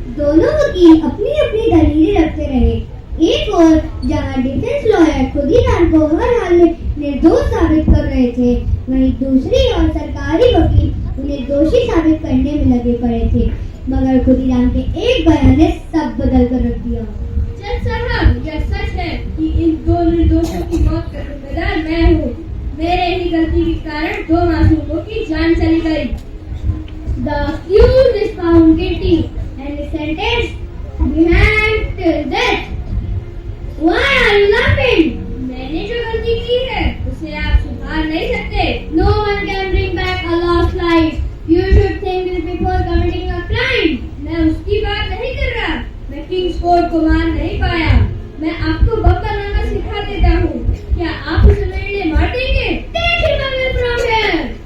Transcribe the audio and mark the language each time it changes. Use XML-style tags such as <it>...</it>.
<hi>दोनों वकील अपनी अपनी दलीलें रखते रहे। एक और जहां डिफेंस लॉयर खुदीराम को हर हाल में निर्दोष साबित कर रहे थे, वहीं दूसरी ओर सरकारी वकील उन्हें दोषी साबित करने में लगे पड़े थे। मगर खुदीराम के एक बयान ने सब बदल कर रख दिया। जज साहब, यह सच है कि इन 2 निर्दोषों की मौत का जिम्मेदार मैं हूँ। मेरे ही गलती के कारण 2 मासूमों की जान चली गई।</hi> <en>The accused is found guilty and is sentenced to be hanged till death. Why are you laughing?</en> <hi>मैंने जो गलती की है उसे आप सुधार नहीं सकते।</hi> <en>No one can bring back a lost life. You should think this before committing a crime.</en> <hi>मैं उसकी बात नहीं कर रहा। मैं किंग्स फोर्ट को मार नहीं पाया। मैं आपको बम बनाना सिखा देता हूँ। क्या आप उसे मेरे लिए मार देंगे?</hi> <en>Take him away from here.</en>